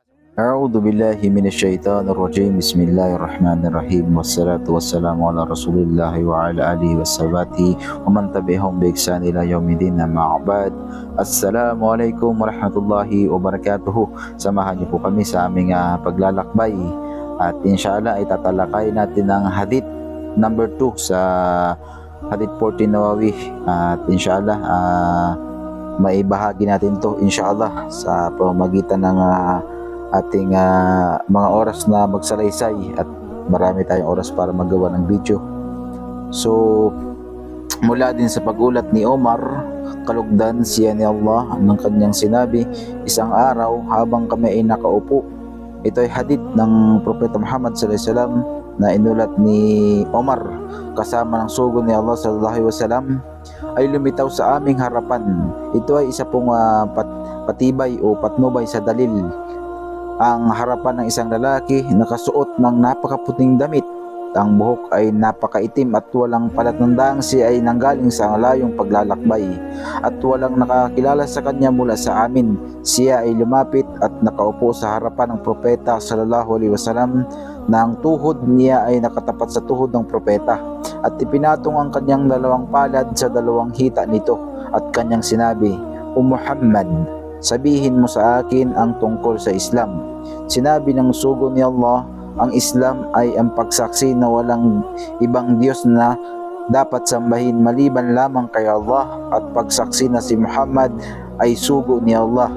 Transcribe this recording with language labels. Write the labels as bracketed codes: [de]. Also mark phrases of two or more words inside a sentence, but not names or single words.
[ar] أعوذ بالله من الشيطان الرجيم بسم الله الرحمن الرحيم والصلاة والسلام على رسول الله وعلى آله وصحبه ومن تبعهم بإحسان إلى يوم الدين أما بعد. السلام عليكم ورحمة الله وبركاته. [tl] Samahan niyo po kami sa aming paglalakbay at inshallah ay tatalakay natin ang hadith number 2 sa hadith 14 Nawawi at inshallah maibahagi natin to inshallah sa pamamagitan ng ating mga oras na magsalaysay at marami tayong oras para magawa ng video. So mula din sa pagulat ni Omar, kalugdan siya ni Allah ng kanyang sinabi, isang araw habang kami ay nakaupo. Ito ay hadith ng Propeta Muhammad [ar] صلى الله عليه وسلم [tl] na inulat ni Omar kasama ng sugo ni Allah [ar] صلى الله عليه وسلم [tl] ay lumitaw sa aming harapan. Ito ay isa pong patibay o patnubay sa dalil. Ang harapan ng isang lalaki nakasuot ng napakaputing damit. Ang buhok ay napakaitim at walang palatandang siya ay nanggaling sa layong paglalakbay at walang nakakilala sa kanya mula sa amin. Siya ay lumapit at nakaupo sa harapan ng propeta [ar] صلى الله عليه وسلم [tl] na ang tuhod niya ay nakatapat sa tuhod ng propeta at ipinatong ang kanyang dalawang palad sa dalawang hita nito at kanyang sinabi, "O Muhammad, sabihin mo sa akin ang tungkol sa Islam." Sinabi ng sugo ni Allah, ang Islam ay ang pagsaksi na walang ibang Diyos na dapat sambahin maliban lamang kay Allah at pagsaksi na si Muhammad ay sugo ni Allah.